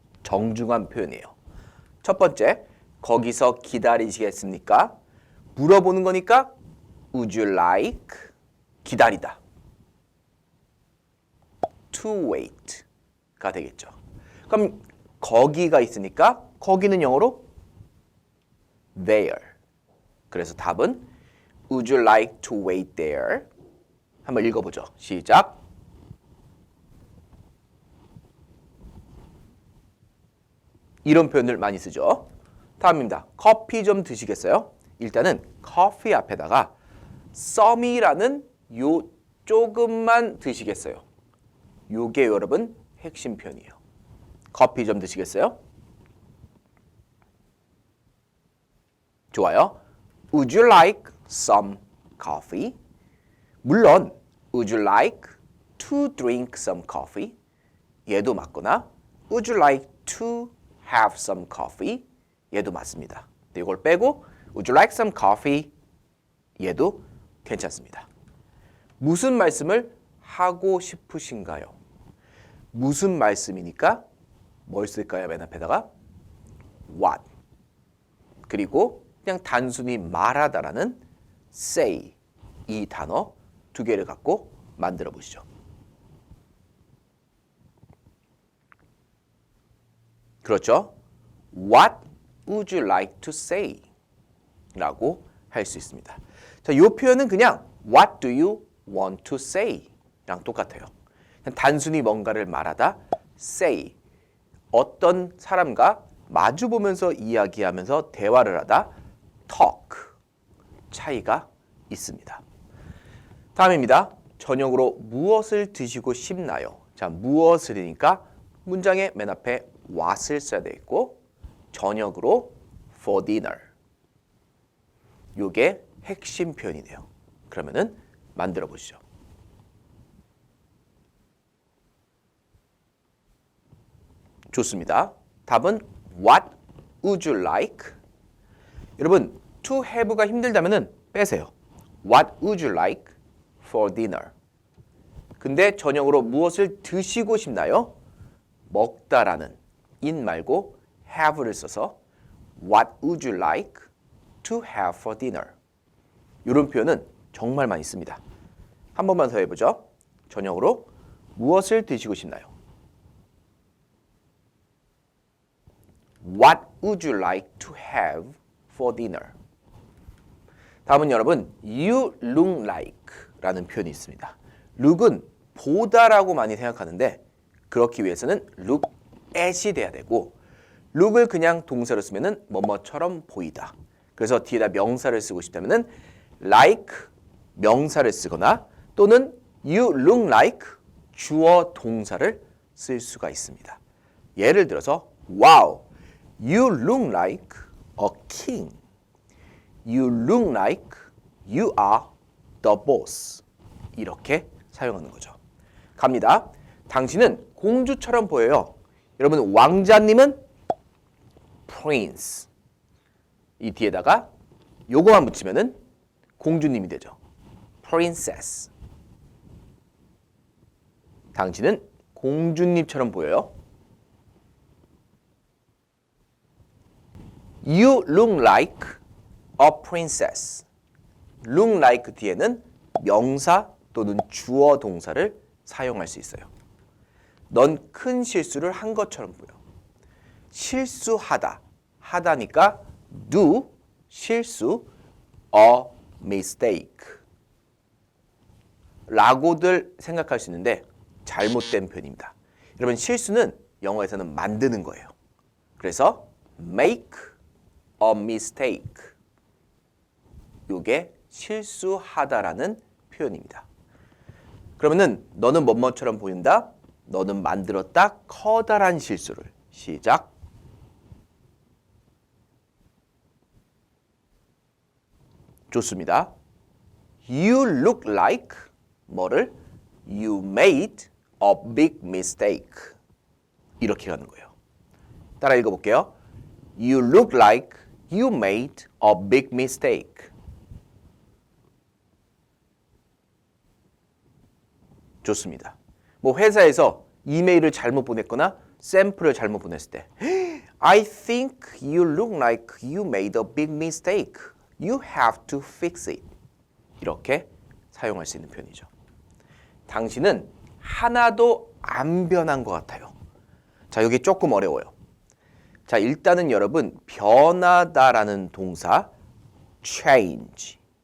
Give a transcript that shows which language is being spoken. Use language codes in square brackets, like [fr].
[ko] 정중한 표현이에요. 첫 번째, 거기서 기다리시겠습니까? 물어보는 거니까 [en] would you like [ko] 기다리다. [en] to wait [ko] 가 되겠죠. 그럼 거기가 있으니까 거기는 영어로 there. 그래서 답은 [en] would you like to wait there? [ko] 한번 읽어보죠. 시작. 이런 표현을 많이 쓰죠. 다음입니다. 커피 좀 드시겠어요? 일단은 커피 앞에다가 some이라는 요 조금만 드시겠어요? 요게 여러분 핵심 표현이에요. 커피 좀 드시겠어요? 좋아요. [en] Would you like some coffee? 물론 Would you like to drink some coffee? [ko] 얘도 맞거나 [en] Would you like to have some coffee? [ko] 얘도 맞습니다. 근데 이걸 빼고 [en] Would you like some coffee? [ko] 얘도 괜찮습니다. 무슨 말씀을 하고 싶으신가요? 무슨 말씀이니까 뭘 쓸까요? 맨 앞에다가 what. 그리고 그냥 단순히 말하다라는 say 이 단어 두 개를 갖고 만들어 보시죠. 그렇죠? [en] What would you like to say? [ko] 라고 할 수 있습니다. 자, 이 표현은 그냥 [en] What do you want to say? [ko] 랑 똑같아요. 그냥 단순히 뭔가를 말하다 say. 어떤 사람과 마주보면서 이야기하면서 대화를 하다 talk. 차이가 있습니다. 다음입니다. 저녁으로 무엇을 드시고 싶나요? 자, 무엇을이니까 문장의 맨 앞에 what을 써야 되겠고 저녁으로 [en] for dinner. [ko] 요게 핵심 표현이네요. 그러면은 만들어 보시죠. 좋습니다. 답은 [en] what would you like? [ko] 여러분, [en] to have [ko] 가 힘들다면은 빼세요. [en] What would you like for dinner? [ko] 근데 저녁으로 무엇을 드시고 싶나요? 먹다라는 in 말고 have를 써서 [en] What would you like to have for dinner? [ko] 이런 표현은 정말 많이 씁니다. 한 번만 더 해보죠. 저녁으로 무엇을 드시고 싶나요? [en] What would you like to have for dinner? [ko] 다음은 여러분, [en] you look like [ko] 라는 표현이 있습니다. look은 보다라고 많이 생각하는데 그렇기 위해서는 [en] look at [ko] 이 돼야 되고 look을 그냥 동사로 쓰면은 뭐뭐처럼 보이다. 그래서 뒤에다 명사를 쓰고 싶다면은 like 명사를 쓰거나 또는 [en] you look like [ko] 주어 동사를 쓸 수가 있습니다. 예를 들어서 [en] wow, you look like a king. You look like you are the boss. [ko] 이렇게 사용하는 거죠. 갑니다. 당신은 공주처럼 보여요. 여러분 왕자님은 prince. 이 뒤에다가 요거만 붙이면은 공주님이 되죠. [en] princess. [ko] 당신은 공주님처럼 보여요. [en] You look like a princess. [ko] look like 뒤에는 명사 또는 주어 동사를 사용할 수 있어요. 넌 큰 실수를 한 것처럼 보여. 실수하다. 하다니까 do 실수 [en] a mistake [ko] 라고들 생각할 수 있는데 잘못된 표현입니다. 여러분 실수는 영어에서는 만드는 거예요. 그래서 [en] make a mistake [ko] 요게 실수하다라는 표현입니다. 그러면은 너는 뭐뭐처럼 보인다? 너는 만들었다 커다란 실수를. 시작. 좋습니다. [en] You look like [ko] 뭐를? [en] You made a big mistake. [ko] 이렇게 가는 거예요. 따라 읽어볼게요. [en] You look like you made a big mistake. [ko] 좋습니다. 뭐 회사에서 이메일을 잘못 보냈거나 샘플을 잘못 보냈을 때 [en] I think you look like you made a big mistake. You have to fix it. [ko] 이렇게 사용할 수 있는 표현이죠. 당신은 하나도 안 변한 것 같아요. 자, 여기 조금 어려워요. 자, 일단은 여러분 변하다라는 동사 change.